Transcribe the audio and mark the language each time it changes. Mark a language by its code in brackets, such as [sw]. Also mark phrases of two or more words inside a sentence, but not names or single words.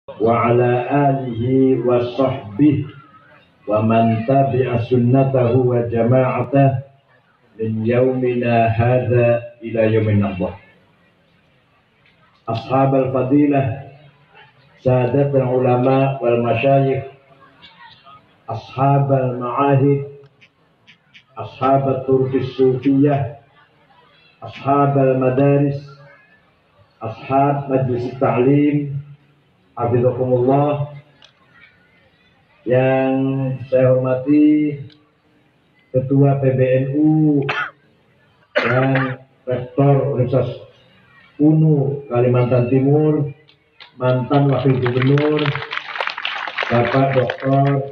[ar] وعلى آله وصحبه ومن تبع سنته وجماعته من يومنا هذا إلى يوم النبأ. أصحاب الفضيلة، سادات العلماء والمشايخ، أصحاب المعاهد، أصحاب الطرق الصوفية، أصحاب المدارس، أصحاب مجلس تعليم، حفظكم الله. [id] Yang saya hormati Ketua PBNU dan Rektor Universitas UNU Kalimantan Timur, mantan Wakil Gubernur Bapak Dr.